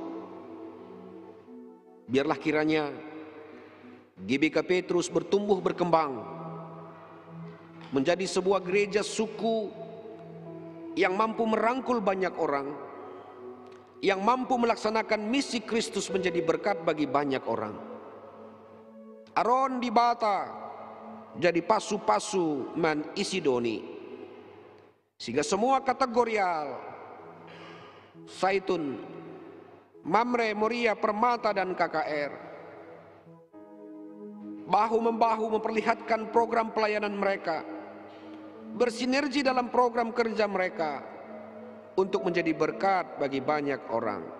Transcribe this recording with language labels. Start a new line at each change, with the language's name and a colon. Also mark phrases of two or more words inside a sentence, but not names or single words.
Indonesian: Biarlah kiranya GBKP terus bertumbuh berkembang menjadi sebuah gereja suku yang mampu merangkul banyak orang, yang mampu melaksanakan misi Kristus menjadi berkat bagi banyak orang.
Batak Karo: Aron di Bata jadi pasu-pasu man Isidoni,
Indonesian: sehingga semua kategorial Saitun, Mamre, Moria, Permata, dan KKR bahu-membahu memperlihatkan program pelayanan mereka, bersinergi dalam program kerja mereka untuk menjadi berkat bagi banyak orang.